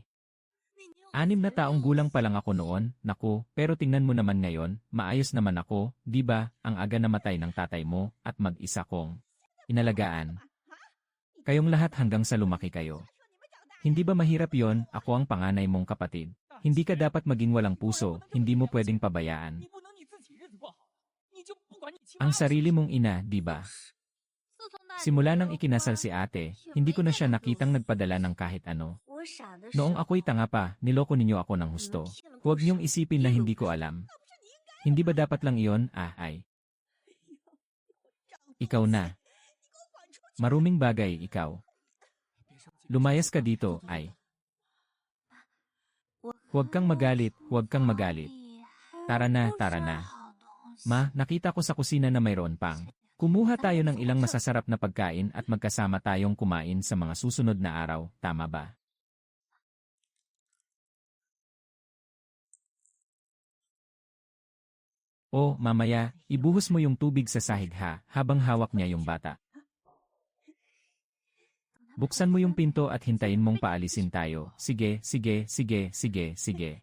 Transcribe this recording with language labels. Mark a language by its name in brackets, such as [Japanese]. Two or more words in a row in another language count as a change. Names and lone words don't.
[Filipino] 6 na taong gulang pa lang ako noon, naku, pero tingnan mo naman ngayon, maayos naman ako, di ba, ang aga namatay ng tatay mo, at mag-isa kong inalagaan. Kayong lahat hanggang sa lumaki kayo. Hindi ba mahirap yon? Ako ang panganay mong kapatid. Hindi ka dapat maging walang puso, hindi mo pwedeng pabayaan [Chinese] 你不能你自己日子不好，你就不管你亲 [Filipino] ang [Chinese] 妈。 [Filipino] sarili mong ina, di ba? [Chinese] 自从那里 [Filipino] Simula [Chinese] 没 [Filipino] nang [Chinese] 有 [Filipino] ikinasal [Chinese] 关 [Filipino] si ate, hindi ko na siya nakitang nagpadala ng kahit ano. [Chinese] 我傻的时 [Filipino] Noong [Chinese] 候 [Filipino] ako'y tanga pa, niloko ninyo ako ng husto. Huwag niyong isipin na hindi ko alam. Hindi ba dapat lang iyon? Ay. Ikaw na. Maruming bagay, ikaw. Lumayas ka dito, ay. [Chinese] 我 [Filipino] Huwag kang magalit, huwag kang magalit. [Chinese] 你 [Filipino] Tara na, [Chinese] 还不 [Filipino] tara [Chinese] 是 [Filipino] na. [Chinese] 好东西 [Filipino] Ma, nakita ko sa kusina na mayroon pang. Kumuha tayo ng ilang masasarap na pagkain at magkasama tayong kumain sa mga susunod na araw, tama ba? O, mamaya, ibuhos mo yung tubig sa sahig ha, habang hawak niya yung bata. Buksan mo yung pinto at hintayin mong paalisin tayo. Sige, sige, sige, sige, sige.